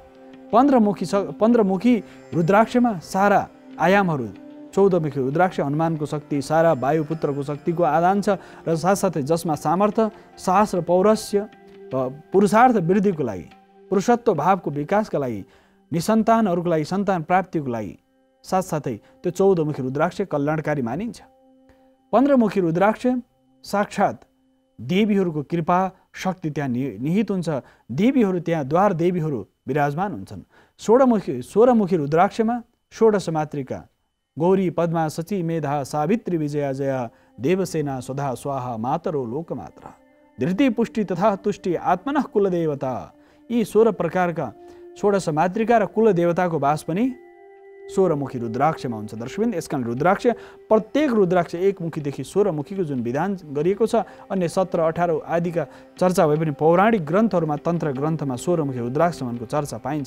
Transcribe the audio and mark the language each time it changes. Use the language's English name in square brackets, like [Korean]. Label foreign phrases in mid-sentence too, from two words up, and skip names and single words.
[Nepali] 15 मुखी रुद्राक्षमा सारा आयामहरू, 14 मुखी रुद्राक्ष हनुमानको शक्ति सारा वायुपुत्रको शक्तिको आदान छ र साथसाथै जसमा सामर्थ्य, साहस र पौरस्य, पुरुषार्थ वृद्धिको लागि, पुरुषत्व भावको विकासका लागि, निसन्तानहरूको लागि सन्तान प्राप्तिको लागि, साथसाथै त्यो 14 मुखी रुद्राक्ष कल्याणकारी मानिन्छ। 15 मुखी रुद्राक्ष साक्षात् देवीहरूको कृपा शक्ति त्यहाँ निहित हुन्छ। देवीहरू त्यहाँ द्वार देवीहरू विराजमान हुन्छन्। [Sanskrit] 16 मुखी रुद्राक्षमा 16 मातृका गौरी, पद्मा, सची, मेधा, सावित्री, विजया, जया, देवसेना, स्वधा, स्वाहा, मातरो, लोकमात्रा, धृति, पुष्टि तथा तुष्टि, आत्मनः कुलदेवता, [Nepali] यी 16 प्रकारका 16 मातृका र कुल देवताको वास पनि 16 मुखी रुद्राक्षमा हुन्छ। दर्शकवृन्द, यसकारण रुद्राक्ष, प्रत्येक रुद्राक्ष 1 मुखीदेखि 16 मुखीको जुन विधान गरिएको छ, अन्य 17, 18 आदिका चर्चा भए पनि पौराणिक ग्रन्थहरूमा, तन्त्र ग्रन्थमा 16 मुखी रुद्राक्षको चर्चा पाइन्छ।